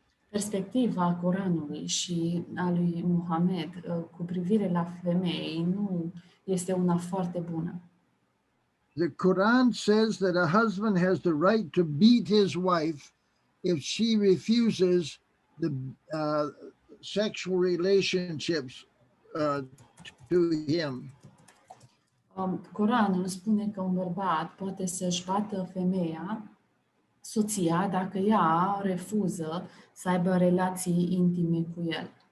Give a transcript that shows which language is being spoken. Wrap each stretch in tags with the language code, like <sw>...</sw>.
<ro>Perspectiva Coranului și a lui Mohamed cu privire la femei nu este una foarte bună.</ro> <en>The Quran says that a husband has the right to beat his wife if she refuses the sexual relationships to him.</en> <ro>Coranul spune că un bărbat poate să-și bată femeia, soția, dacă ea refuză să aibă relații intime cu el.</ro>